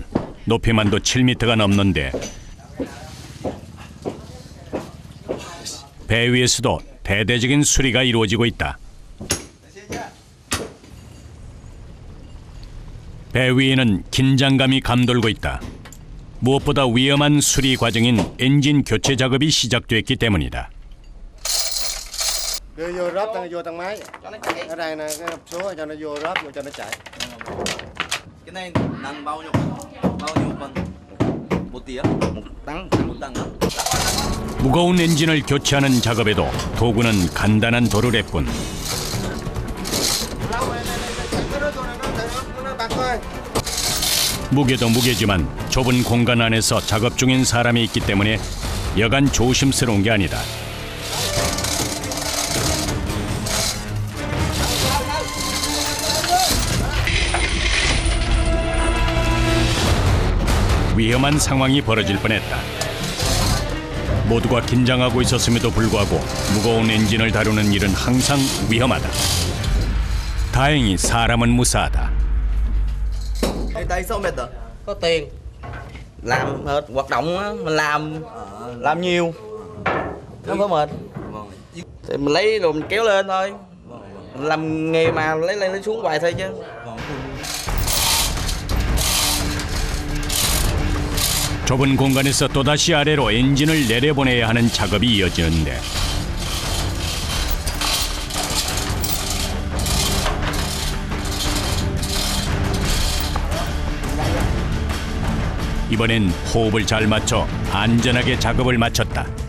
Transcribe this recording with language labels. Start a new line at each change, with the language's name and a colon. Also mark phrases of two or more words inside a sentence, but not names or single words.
Korean: 높이만도 7m가 넘는데 배 위에서도 대대적인 수리가 이루어지고 있다. 배 위에는 긴장감이 감돌고 있다. 무엇보다 위험한 수리 과정인 엔진 교체 작업이 시작됐기 때문이다.
Vietnamese: Đưa vô ráp cho nó vô thang máy. Ở đây nè, cái hộp số cho nó vô ráp vô cho nó chạy. Cái này nặng bao nhiêu phân? 1 tấn.
Korean: 무거운 엔진을 교체하는 작업에도 도구는 간단한 도르래뿐. 무게도 무게지만 좁은 공간 안에서 작업 중인 사람이 있기 때문에 여간 조심스러운 게 아니다. 위험한 상황이 벌어질 뻔했다. 모두가 긴장하고 있었음에도 불구하고 무거운 엔진을 다루는 일은 항상 위험하다. 다행히 사람은 무사하다.
Vietnamese: Đây sao mệt rồi? Có tiền làm hết hoạt động á, mình làm nhiều không có mệt. Thì mình lấy rồi mình kéo lên thôi. Mình làm nghề mà lấy lên lấy xuống hoài thôi chứ.
Korean: 좁은 공간에서 또다시 아래로 엔진을 내려보내야 하는 작업이 이어지는데 이번엔 호흡을 잘 맞춰 안전하게 작업을 마쳤다.